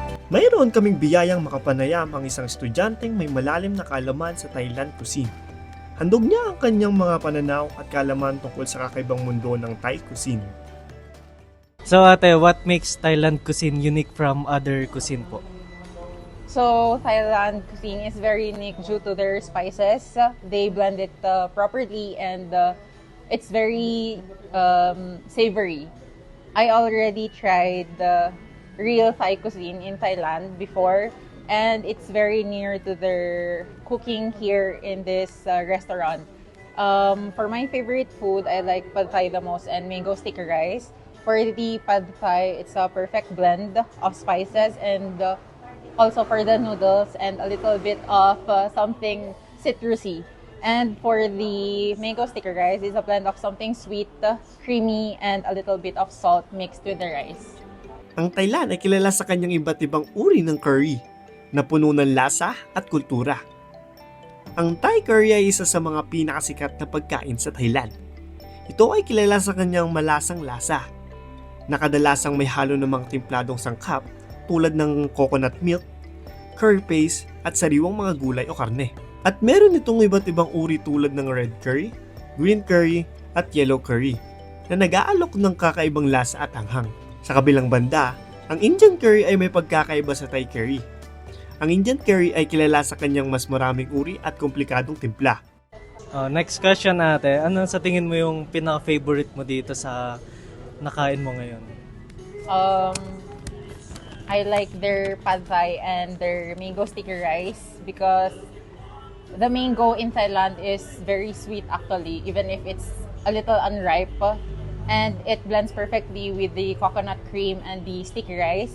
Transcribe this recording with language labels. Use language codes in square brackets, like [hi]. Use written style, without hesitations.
[tl] Mayroon kaming biyayang makapanayam ang isang estudyanteng may malalim na kaalaman sa Thailand cuisine. Handog niya ang kanyang mga pananaw at kaalaman tungkol sa kakaibang mundo ng Thai cuisine. [en] So ate, what makes Thailand cuisine unique from other cuisine po? So Thailand cuisine is very unique due to their spices. They blend it properly and it's very savory. I already tried the real Thai cuisine in Thailand before and it's very near to their cooking here in this restaurant. For my favorite food, I like pad thai the most and mango sticky rice. For the pad thai, it's a perfect blend of spices and also for the noodles and a little bit of something citrusy. And for the mango sticky rice, it's a blend of something sweet, creamy, and a little bit of salt mixed with the rice. [tl] Ang Thailand ay kilala sa kanyang iba't ibang uri ng curry na puno ng lasa at kultura. Ang Thai curry ay isa sa mga pinakasikat na pagkain sa Thailand. Ito ay kilala sa kanyang malasang lasa, na kadalasang may halo ng mga timpladong sangkap tulad ng coconut milk, curry paste at sariwang mga gulay o karne. At meron itong iba't ibang uri tulad ng red curry, green curry at yellow curry na nag-aalok ng kakaibang lasa at anghang. Sa kabilang banda, ang Indian curry ay may pagkakaiba sa Thai curry. Ang Indian curry ay kilala sa kanyang mas maraming uri at komplikadong timpla. [en] Next question [tl] ate, ano sa tingin mo yung pinaka-favorite mo dito sa nakain mo ngayon? [en] I like their pad thai and their mango sticky rice because the mango in Thailand is very sweet actually, even if it's a little unripe. And it blends perfectly with the coconut cream and the sticky rice.